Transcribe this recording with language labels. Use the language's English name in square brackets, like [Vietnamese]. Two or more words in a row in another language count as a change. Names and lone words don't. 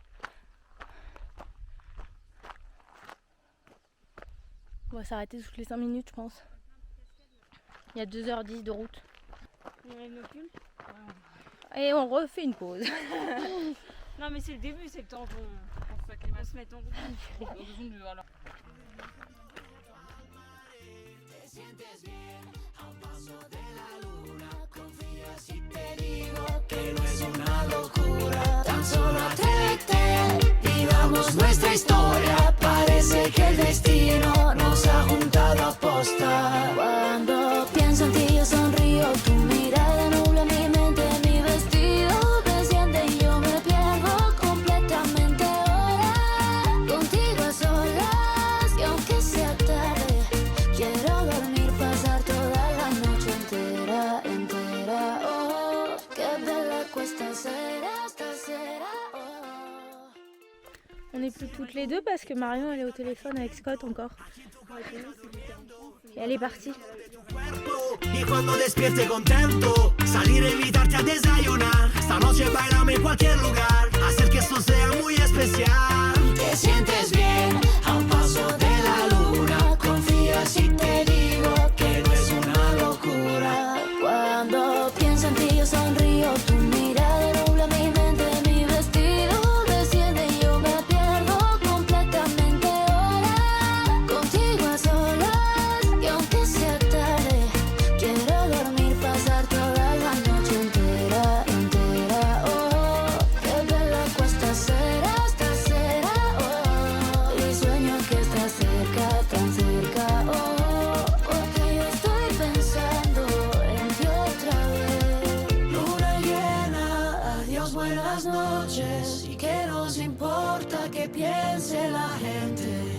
[French] On va s'arrêter toutes les 5 minutes, je pense. Il y a 2h10 de route. On enlève nos pulls. Et on refait une pause. Non, mais c'est le début, c'est le temps qu'on se mette en route. [Spanish] Que no es una locura, tan solo atrévete, vivamos nuestra historia. Parece que el destino nos ha juntado a posta. Cuando pienso en ti yo sonrío, tu mirada nubla mi mente, mi vestido desciende y yo me pierdo completamente ahora. Contigo a solas y aunque sea tarde, quiero dormir, pasar toda la noche entera, entera. [Italian] Oh, [Spanish] qué bella [Italian] questa sera, stasera. Oh. [French] On n'est plus toutes les deux parce que Marion elle est au téléphone avec Scott encore. Et elle est partie. [Spanish] Y cuando despierte contento, salir a invitarte a desayunar. Esta noche bailame en cualquier lugar, hacer que esto sea muy especial. Te sientes bien a un paso de la luna, confía si te digo que no es una locura. Cuando pienso en ti yo sonrío, tu mirada nubla mi mente, mi vestido desciende y yo me pierdo completamente ahora. Contigo a solas y aunque sea tarde, quiero dormir, pasar toda la noche entera, entera. [Italian] Oh, [Spanish] qué bella [Italian] questa sera, stasera. [Spanish] Oh, y sueño que estás cerca, tan cerca. Oh, porque yo estoy pensando en ti otra vez. Luna llena, adiós, buenas noches. Y que nos importa que piense la gente.